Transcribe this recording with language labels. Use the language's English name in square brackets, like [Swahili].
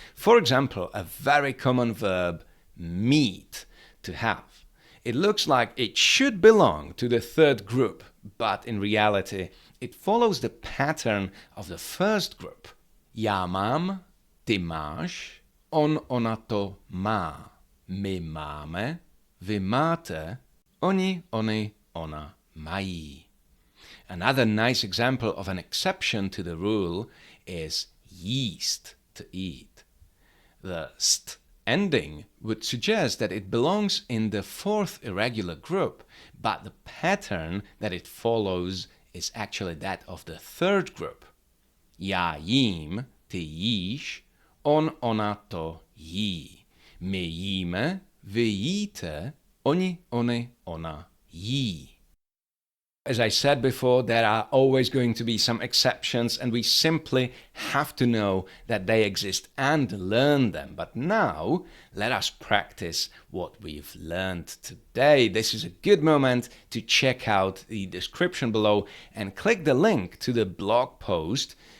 [English] For example, a very common verb, meet, to have. It looks like it should belong to the third group, but in reality, it follows the pattern of the first group. [Czech] Já mám, ty máš, on, ona to má. My máme, vy máte, oni, oni, ona mají. [English] Another nice example of an exception to the rule is jíst, to eat. The st ending would suggest that it belongs in the fourth irregular group, but the pattern that it follows is actually that of the third group. [Czech] Já jím, ty jíš, on, ona to jí. My jíme, vy jíte, oni, oni, ona jí. [English] As I said before, there are always going to be some exceptions, and we simply have to know that they exist and learn them. But now, let us practice what we've learned today. This is a good moment to check out the description below and click the link to the blog post.